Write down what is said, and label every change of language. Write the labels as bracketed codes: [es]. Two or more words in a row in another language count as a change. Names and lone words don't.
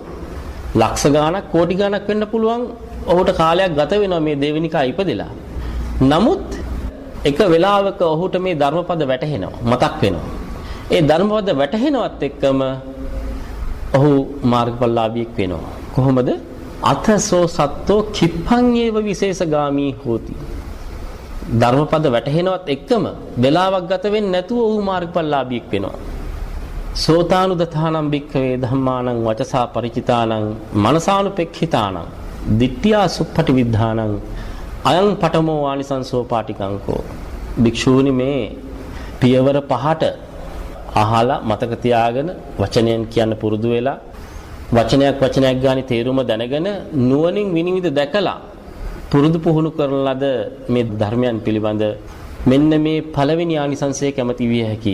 [si] ලක්ෂ ගාණක් කෝටි ගාණක් වෙන්න පුළුවන්. ඔහුට කාලයක් ගත වෙනවා මේ දේවනිකා ඉපදෙලා. නමුත් එක වෙලාවක ඔහුට මේ ධර්මපද වැටහෙනවා. මතක් වෙනවා. ඒ ධර්මපද වැටහෙනවත් එක්කම ඔහු මාර්ගඵලලාභියෙක් වෙනවා. කොහොමද? [pi] අතසෝ සත්තෝ කිප්පං ඒව විශේෂගාමී හෝති. [si] ධර්මපද වැටහෙනවත් එක්කම වෙලාවක් ගත වෙන්නේ නැතුව ඔහු මාර්ගඵලලාභියෙක් වෙනවා. [pi] සෝතානුදතානම් භික්ඛවේ ධම්මානං වචසා ಪರಿචිතානං මනසානුපෙක්ඛිතානං දිට්ඨියා සුප්පටි විද්ධානං අයං පඨමෝ ආනිසංසෝ පාටිකංකෝ. [si] භික්ෂූනි මේ පියවර 5ට අහලා මතක තියාගෙන වචනයෙන් කියන්න පුරුදු වෙලා වචනයක් ගානේ තේරුම දැනගෙන නුවණින් විනිවිද දැකලා පුරුදු පුහුණු කරන ලද මේ ධර්මයන් පිළිබඳ මෙන්න මේ පළවෙනි ආනිසංසය කැමති විය හැකි.